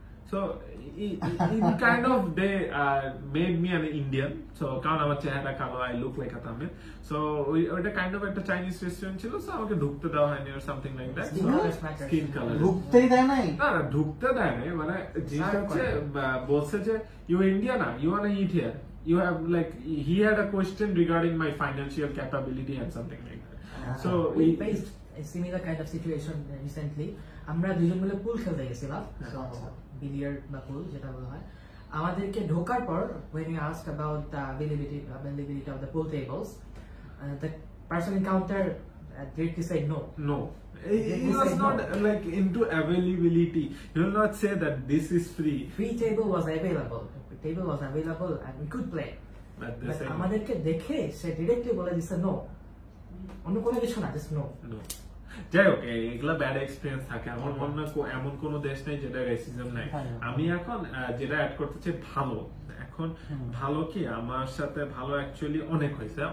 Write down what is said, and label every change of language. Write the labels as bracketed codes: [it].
[en] So in kind of they made me an Indian. So [bn] কারণ আমার চেহারা কালো, [en] I look like a Tamil. [bn] So ওইটা kind of একটা চাইনিজ রেস্টুরেন্ট ছিল, so আমাকে ঢুকতে দেওয়া হয়নি [en] or something like that. Skin color. [bn] ঢুকতেই দেয় নাই? না ঢুকতে দেয় নাই, মানে জিনিসটা হচ্ছে বলছে যে you Indian না, [en] you wanna eat here. You have like he had a question regarding my financial capability and something like that. So we faced a similar kind of situation recently. [bn] আমরা দুজন মিলে পুল খেলতে গেছিলাম, বিলিয়ার্ড বা পুল যেটা বলা হয়। আমাদেরকে ঢোকার পর [en] when we asked about the availability of the pool tables, the person encounter directly said no. He was not like into availability. He will not say that this is free. Free table was available. The table was available and we could play. [bn] But আমাদেরকে দেখে সে directly বলে দিছে no, অন্য কোনো কিছু না, just no. যাই হোক, এগুলা ব্যাড এক্সপিরিয়েন্স থাকে। আমার মনে হয় এমন কোন দেশ নেই যেটা রেসিজম নাই। আমি এখন যেটা অ্যাড করতে চাই ভালো। এখন ভালো কি, আমার সাথে ভালো অ্যাকচুয়ালি অনেক হয়েছে।